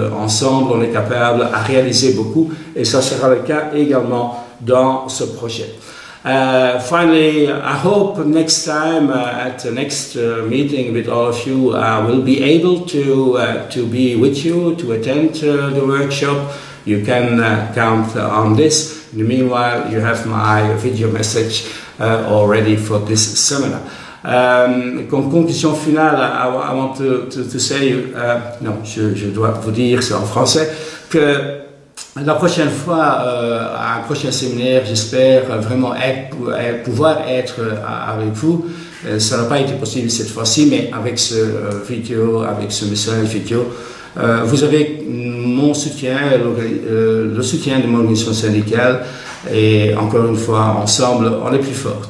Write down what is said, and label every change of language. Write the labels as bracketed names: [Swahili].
[French] Ensemble, on est capable à réaliser beaucoup, et ça sera le cas également dans ce projet. [English] Finally, I hope next time at the next meeting with all of you, I will be able to be with you, to attend the workshop. You can count on this. In the meanwhile, you have my video message already for this seminar. [French] Comme conclusion finale, [English] I want to say, [French] non, je dois vous dire, c'est en français, que la prochaine fois, à un prochain séminaire, j'espère vraiment pouvoir être avec vous. Ça n'a pas été possible cette fois-ci, mais avec ce vidéo, avec ce message vidéo, vous avez mon soutien, le soutien de mon organisation syndicale, et encore une fois, ensemble, on est plus fort.